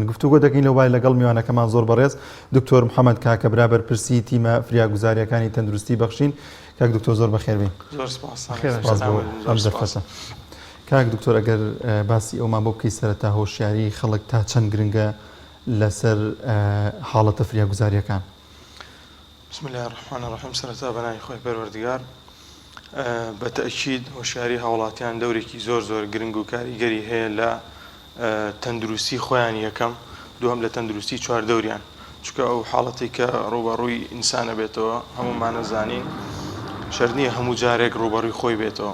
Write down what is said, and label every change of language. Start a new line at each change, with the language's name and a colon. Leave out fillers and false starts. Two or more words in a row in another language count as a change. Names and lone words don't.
Central Kurdish: گفتوگۆ دەکەین لەوای لەگەڵ میوانەکەمان زۆر بەڕێز دکتۆر محەممەد کاکە برابەر پرسی تیمە فریاگوزاریەکانی تەندروستی بەخشین. کاک دکتۆر زۆر بەخێربێن. کاک دکتۆر ئەگەر باسی ئەومان بۆ بکەی سەرەتا هۆشیاری خەڵک تا چەند گرنگە لەسەر حاڵەتە فریاگوزاریەکان.
Arabic: بسم الله الرحمن الرحیم.
Central Kurdish: سەرەتا بەناوی خۆی پەروەردگار. بە تەئکید هۆشیاری هاوڵاتیان دەورێکی زۆر گرنگ و کاریگەری هەیە لە تەندروستی خۆیان یەکەم، دووەم لە تەندروستی چواردەوریان، چونکە ئەو حاڵەتی کە ڕوبەڕووی ئینسانە بێتەوە هەمومانە زانین شەرت نییە هەموو جارێک ڕوبەڕووی خۆی بێتەوە.